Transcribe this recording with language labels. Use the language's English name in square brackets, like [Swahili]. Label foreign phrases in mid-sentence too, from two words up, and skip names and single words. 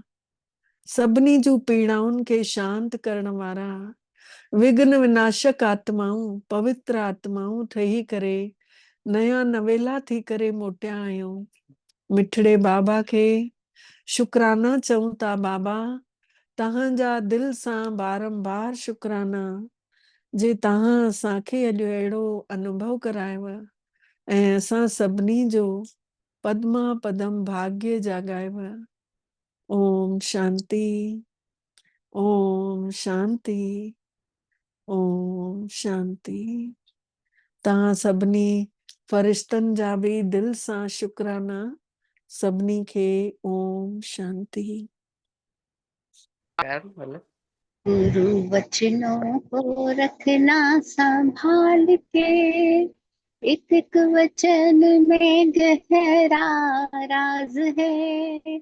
[Sindhi] सभिनी जूं पीड़ाउनि खे शांत करण वारा विघ्न विनाशक आत्माऊं पवित्र आत्माऊं ठही करे नया नवेला थी करे मोटिया आहियूं। मिठड़े बाबा खे शुकराना चऊं था। बाबा तव्हांजा दिल सां बारंबार शुकराना जे तव्हां असांखे अॼु अहिड़ो अनुभव करायव ऐं असां सभिनी जो पद्मा पदम भाग्य जाॻायव। ओम शांति, ओम शांति, ओम शांति। तव्हां सभिनी फरिश्तनि जा बि दिल सां शुकराना। सभिनी खे ओम शांति। [Hindi] गुरु वचनों को रखना संभाल के, एक एक वचन में गहरा राज है।